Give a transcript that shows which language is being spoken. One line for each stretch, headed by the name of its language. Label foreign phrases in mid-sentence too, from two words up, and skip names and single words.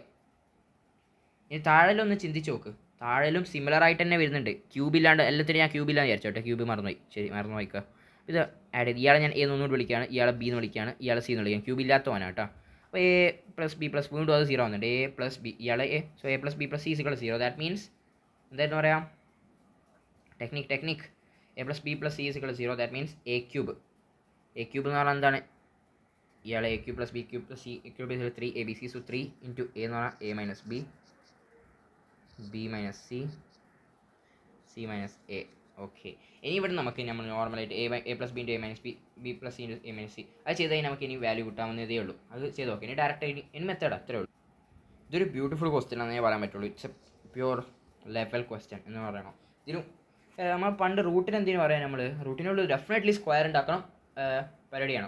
Malayalam: ഇനി താഴെയൊന്ന് ചിന്തിച്ച് നോക്ക്, താഴെയും സിമിലർ ആയിട്ട് തന്നെ വരുന്നുണ്ട്. ക്യൂബില്ലാണ്ട് എല്ലാത്തിനും ഞാൻ ക്യൂബില്ലാന്ന് വിചാരിച്ചോട്ടെ, ക്യൂബ് മറന്നുപോയി. ശരി, മറന്നു പോയിക്കുക. ഇത് ആഡ് ചെയ്ത് ഇയാളെ ഞാൻ എ എന്നൊന്നുകൂടി വിളിക്കുകയാണ്, ഇയാളെ ബി എന്ന് വിളിക്കുകയാണ്, ഇയാളെ സി എന്ന് വിളിക്കുകയാണ്. ക്യൂബ് ഇല്ലാത്തവനാണ് കേട്ടോ. അപ്പോൾ a+b+, വീണ്ടും അത് 0 വന്നിട്ടുണ്ട്. a+b, ഇയാളെ എ. സോ a+b+c = 0.
English: that means
Malayalam: എന്തായിരുന്നു പറയാം, ടെക്നിക് a+b+c = 0.
English: that means
Malayalam: a³ എന്ന് പറഞ്ഞാൽ എന്താണ്, ഇയാളെ a³ + b³ + c³ 3abc. സോ 3 × a എന്ന് പറഞ്ഞാൽ a - b, b - c, c - a. ഓക്കെ, ഇനി ഇവിടെ നമുക്ക് നമ്മൾ നോർമലായിട്ട് a+b × a - b, b + c × a - c അത് ചെയ്ത് കഴിഞ്ഞാൽ നമുക്ക് ഇനി വാല്യൂ കിട്ടാവുന്നതേ ഉള്ളൂ. അത് ചെയ്ത് നോക്കാം. ഇനി ഡയറക്റ്റ് ഇനി മെത്തേഡ് അത്രേ ഉള്ളൂ. ഇതൊരു
English: beautiful question
Malayalam: ആണെന്ന് ഞാൻ പറയാൻ പറ്റുള്ളൂ.
English: it's a pure level question
Malayalam: എന്ന് പറയണം. ഇതിനും നമ്മൾ പണ്ട് റൂട്ടിന് എന്തിനു പറയാം, നമ്മൾ റൂട്ടിനുള്ള
English: definitely square
Malayalam: ഉണ്ടാക്കണം, പരിപാടി ചെയ്യണം.